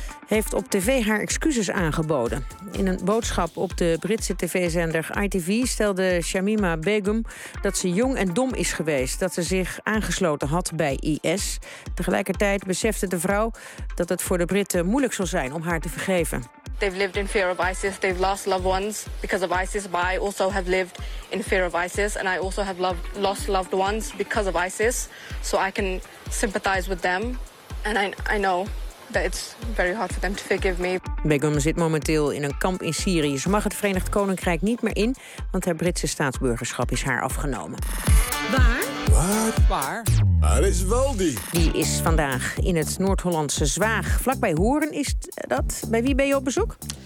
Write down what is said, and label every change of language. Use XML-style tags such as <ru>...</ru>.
<nl>heeft op tv haar excuses aangeboden. In een boodschap op de Britse tv-zender ITV stelde Shamima Begum dat ze jong en dom is geweest, dat ze zich aangesloten had bij IS. Tegelijkertijd besefte de vrouw dat het voor de Britten moeilijk zal zijn om haar te vergeven.</nl> <en>They've lived in fear of ISIS. They've lost loved ones because of ISIS. But I also have lived in fear of ISIS and I also have lost loved ones because of ISIS. So I can sympathize with them. And I know that it's very hard for them to forgive me.</en> <nl>Begum zit momenteel in een kamp in Syrië. Ze mag het Verenigd Koninkrijk niet meer in, want haar Britse staatsburgerschap is haar afgenomen. Waar is Waldi? Die is vandaag in het Noord-Hollandse Zwaag. Vlakbij Hoorn is dat. Bij wie ben je op bezoek?</nl>